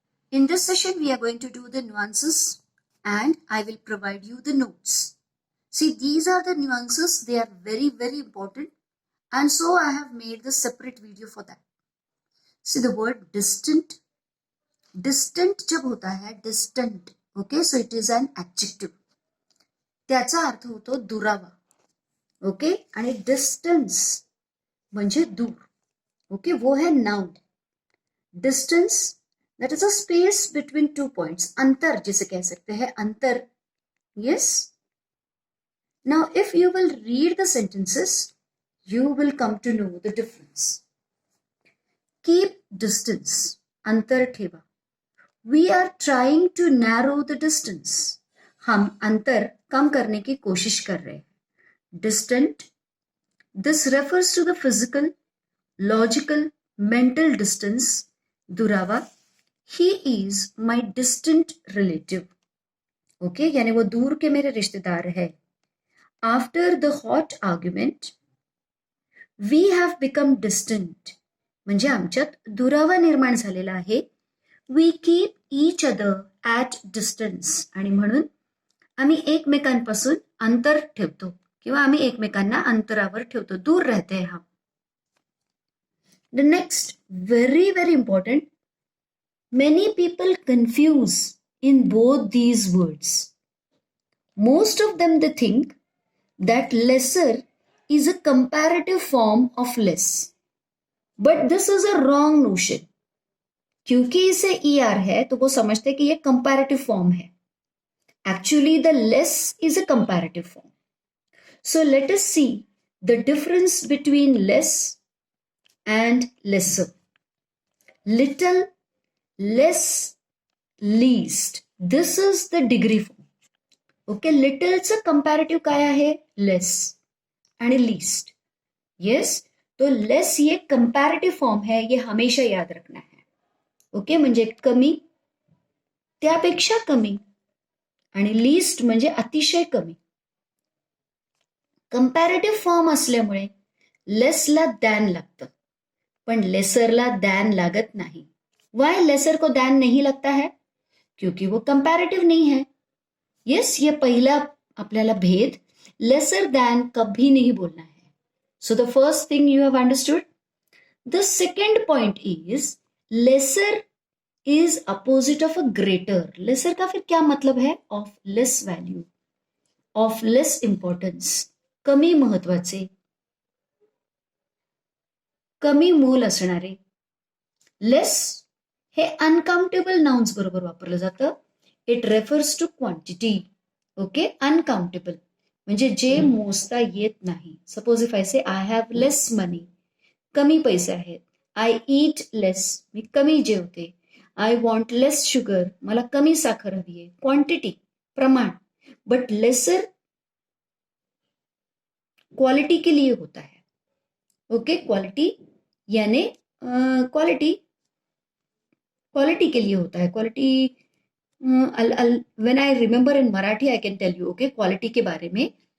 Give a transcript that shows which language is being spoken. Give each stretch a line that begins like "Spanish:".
English: In this session, we are going to do the nuances and I will provide you the notes. See, these are the nuances. They are very, very important. And so I have made the separate video for that. See the word distant. Distant
Hindi: जब होता है
English: distant, okay, so it is an adjective.
Marathi: त्याचा अर्थ होतो दुरावा, okay, आणि distance म्हणजे दूर, ओके, वो है noun.
English: distance that is a space between two points,
Hindi: अंतर जिसे कह सकते हैं, अंतर.
English: Yes. Now if you will read the sentences you will come to know the difference. Keep distance,
Marathi: अंतर ठेवा.
English: we are trying to narrow the distance,
Hindi: हम अंतर कम करने की कोशिश कर रहे हैं.
English: Distant, this refers to the physical, logical, mental distance.
Hindi: दुरावा,
English: he is my distant relative,
Hindi: okay, यानी वो दूर के मेरे रिश्तेदार है.
English: after the hot argument we have become distant,
Marathi: म्हणजे आमच्यात दुरावा निर्माण झालेला आहे.
English: we keep each other at distance,
Marathi: आणि म्हणून आम्ही एकमेकांपासून अंतर ठेवतो किंवा आम्ही एकमेकांना अंतरावर ठेवतो,
Hindi: दूर रहते हैं हम.
English: The next very very important, many people confuse in both these words. Most of them they think that lesser is a comparative form of less, but this is a wrong notion.
Hindi: क्योंकि इसे ER है तो वो समझते कि ये comparative form है.
English: Actually, the less is a comparative form. So let us see the difference between less and lesser. Little, less, least. This is the degree form.
Marathi: Okay, little चा comparative काय आहे? less आणि least.
Hindi: Yes, तो less ये comparative form है, ये हमेशा याद रखना है.
Marathi: ओके, म्हणजे कमी, त्यापेक्षा कमी, आणि लीस्ट म्हणजे अतिशय कमी. कंपॅरेटिव्ह फॉर्म असल्यामुळे लेसला दॅन लागतं, पण लेसरला दॅन लागत नाही.
Hindi: वाय लेसर को दॅन नहीं लगता है? क्योंकि वो कंपैरेटिव नहीं है. यस, ये
Marathi: पहिला आपल्याला भेद,
Hindi: लेसर दॅन कभी नहीं बोलना है.
English: So the first thing you have understood. The second point is lesser is opposite of a greater.
Hindi: Laser का फिर क्या मतलब है?
English: of less value, of less importance,
Marathi: कमी महत्वाचे, कमी मोल असणारे. लेस हे अनकाउंटेबल नाउन्स बरोबर वापरलं जातं.
English: it refers to quantity,
Marathi: okay. Uncountable म्हणजे जे मोजता येत नाही.
English: suppose if I say I have less money,
Marathi: कमी पैसे आहेत.
English: I eat less,
Marathi: मी कमी जेवते.
English: I want less sugar,
Marathi: मला कमी साखर हवी आहे. क्वांटिटी, प्रमाण.
Hindi: बट लेसर क्वालिटी के लिए होता है, ओके. क्वालिटी यानी क्वालिटी, क्वालिटी के लिए होता है.
English: quality, when I remember in Marathi I can tell you, okay,
Hindi: quality के बारे में.